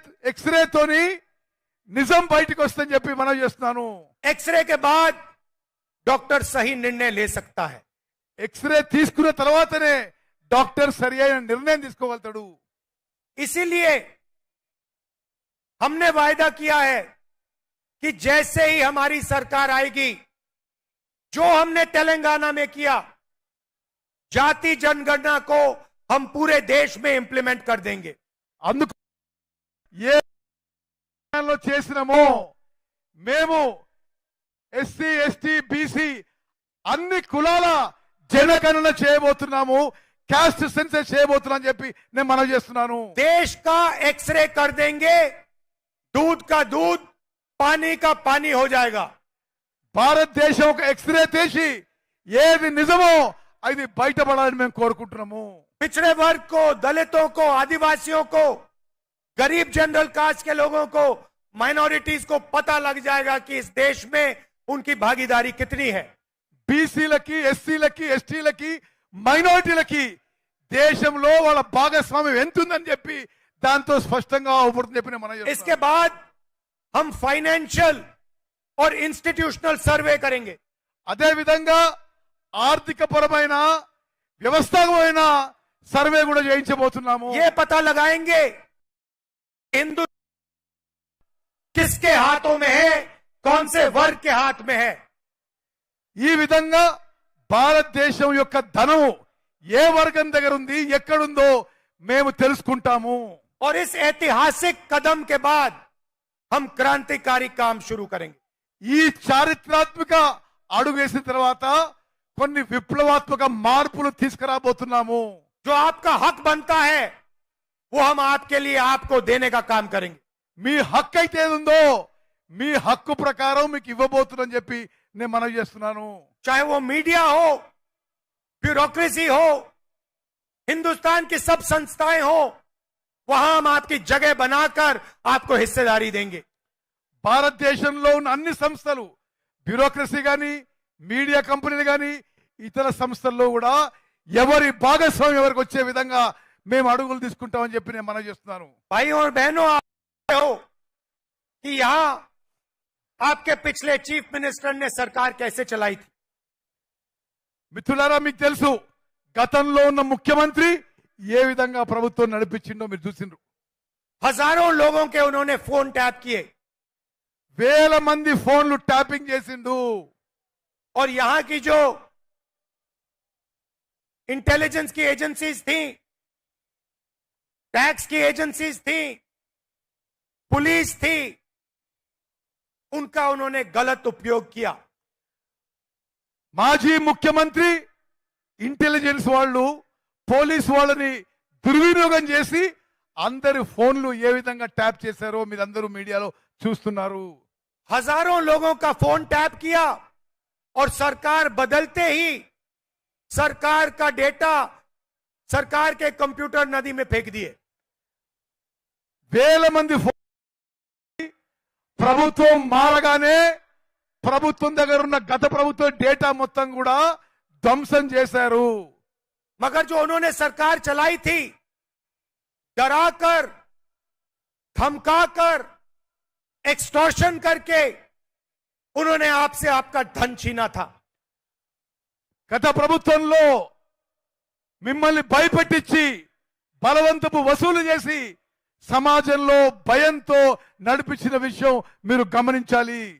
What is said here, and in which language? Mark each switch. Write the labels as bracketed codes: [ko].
[te] ఎక్స్రేతోని నిజం బయటకు వస్తుందని చెప్పి మనం చేస్తున్నాను. [hi] एक्सरे के बाद डॉक्टर सही निर्णय ले सकता है. [te] ఎక్స్రే తీసుకున్న తర్వాతనే డాక్టర్ సరి అయిన నిర్ణయం తీసుకోగలుగుతాడు. [hi] इसीलिए हमने वायदा किया है कि जैसे ही हमारी सरकार आएगी, जो हमने तेलंगाना में किया, जाति जनगणना को हम पूरे देश में इंप्लीमेंट कर देंगे. [te] అందుకు ఏ చేసినామో మేము ఎస్సీ, ఎస్టీ, బీసీ అన్ని కులాల జనగణన చేయబోతున్నాము, క్యాస్ట్ సెన్సస్ చేయబోతున్నాం చెప్పి నేను మనం చేస్తున్నాను. [hi] देश का एक्सरे कर देंगे, दूध का दूध, पानी का पानी हो जाएगा. [te] భారతదేశం ఒక ఎక్స్రే తీసి ఏది నిజమో అది బయటపడాలని మేము కోరుకుంటున్నాము. [hi] पिछड़े वर्ग को, दलितों को, आदिवासियों को, गरीब जनरल कास्ट के लोगों को, माइनॉरिटीज को पता लग जाएगा कि इस देश में उनकी भागीदारी कितनी है. [te] బీసీలకి, ఎస్సీలకి, ఎస్టీలకి, మైనారిటీలకి దేశంలో వాళ్ళ భాగస్వామ్యం ఎంతుందని చెప్పి దాంతో స్పష్టంగా అవుపడుతుంది చెప్పి నేను మనం చేస్తున్నాను. [hi] इसके बाद हम फाइनेंशियल और इंस्टीट्यूशनल सर्वे करेंगे. [te] అదే విధంగా ఆర్థిక పరమైన వ్యవస్థాపకమైన సర్వే కూడా చేయించబోతున్నాము. [hi] ये पता लगाएंगे हिंदू किसके हाथों में है, कौन से वर्ग के हाथ में है. [te] ఈ విధంగా భారతదేశం యొక్క ధనం ఏ వర్గం దగ్గర ఉంది, ఎక్కడుందో మేము తెలుసుకుంటాము. [hi] और इस ऐतिहासिक कदम के बाद हम क्रांतिकारी काम शुरू करेंगे. [te] ఈ చారిత్రాత్మక అడుగు వేసిన తర్వాత కొన్ని విప్లవాత్మక మార్పులు తీసుకురాబోతున్నాము. [hi] जो आपका हक बनता है वो हम आपके लिए आपको देने का काम करेंगे. [te] మీ హక్కు అయితే ఏది ఉందో మీ హక్కు ప్రకారం మీకు ఇవ్వబోతుందని చెప్పి నేను మనవి చేస్తున్నాను. [hi] चाहे वो मीडिया हो, ब्यूरोक्रेसी हो, हिंदुस्तान की सब संस्थाएं हो, वहां हम आपकी जगह बनाकर आपको हिस्सेदारी देंगे. [te] భారతదేశంలో ఉన్న అన్ని సంస్థలు, బ్యూరోక్రసీ కానీ, మీడియా కంపెనీలు కానీ, ఇతర సంస్థల్లో కూడా ఎవరి భాగస్వామ్యం ఎవరికి వచ్చే విధంగా మేము అడుగులు తీసుకుంటామని చెప్పి నేను మనవి చేస్తున్నాను. [hi] भाइयों और बहनों, आप हो कि यहां आपके पिछले चीफ मिनिस्टर ने सरकार कैसे चलाई थी. [te] మిత్రులారా, మీకు తెలుసు గతంలో ఉన్న ముఖ్యమంత్రి ఏ విధంగా ప్రభుత్వం నడిపించిండో మీరు చూసిండ్రు. [hi] हजारों लोगों के उन्होंने फोन टैप किए [te] వేల మంది ఫోన్లు ట్యాపింగ్ చేసిండు. [hi] और यहां की जो इंटेलिजेंस की एजेंसीज थी, टैक्स की एजेंसीज थी, पुलिस थी, उनका उन्होंने गलत उपयोग किया. [te] మాజీ ముఖ్యమంత్రి ఇంటెలిజెన్స్ వాళ్ళు, పోలీస్ వాళ్ళని దుర్వినియోగం చేసి అందరి ఫోన్లు ఏ విధంగా ట్యాప్ చేశారో మీరందరూ మీడియాలో చూస్తున్నారు. [hi] हजारों लोगों का फोन टैप किया और सरकार बदलते ही सरकार का डेटा सरकार के कंप्यूटर नदी में फेंक दिए. [te] వేల మంది ప్రభుత్వం మారగానే ప్రభుత్వం దగ్గర ఉన్న గత ప్రభుత్వ డేటా మొత్తం కూడా ధ్వంసం చేశారు. [hi] मगर जो उन्होंने सरकार चलाई थी, डराकर, धमकाकर, एक्सटॉर्शन करके उन्होंने आपसे आपका धन छीना था. [te] గత ప్రభుత్వంలో మిమ్మల్ని భయపెట్టించి బలవంతపు వసూలు చేసి సమాజంలో భయంతో నడిపించిన విషయం మీరు గమనించాలి.